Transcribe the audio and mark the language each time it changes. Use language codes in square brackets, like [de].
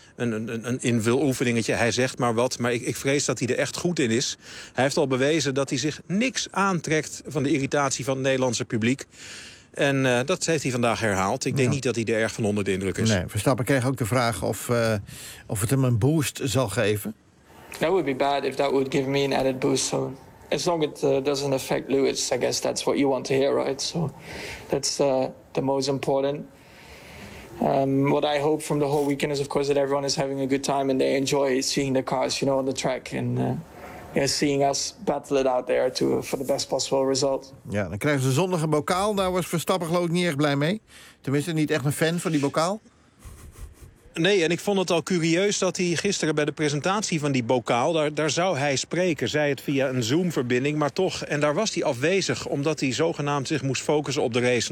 [nl] Een invuloefeningetje. Hij zegt maar wat. Maar ik vrees dat hij er echt goed in is. Hij heeft al bewezen dat hij zich niks aantrekt van de irritatie van het Nederlandse publiek. En dat heeft hij vandaag herhaald. Ik denk niet dat hij er erg van onder de indruk is. Nee, Verstappen kreeg ook de vraag of het hem een boost zal geven. [en] That would be bad if that would give me an added boost. So as long as it doesn't affect Lewis, I guess that's what you want to hear, right? So that's the most important. What I hope from the whole weekend is, of course, that everyone is having a good time and they enjoy seeing the cars, you know, on the track and seeing us battle it out there to for the best possible result. [nl] Ja, dan krijgen ze zondag een bokaal. Daar was Verstappen geloof ik niet echt blij mee. Tenminste, niet echt een fan van die bokaal. Nee, en ik vond het al curieus dat hij gisteren bij de presentatie van die bokaal, daar zou hij spreken, zei het via een Zoom-verbinding, maar toch. En daar was hij afwezig, omdat hij zogenaamd zich moest focussen op de race.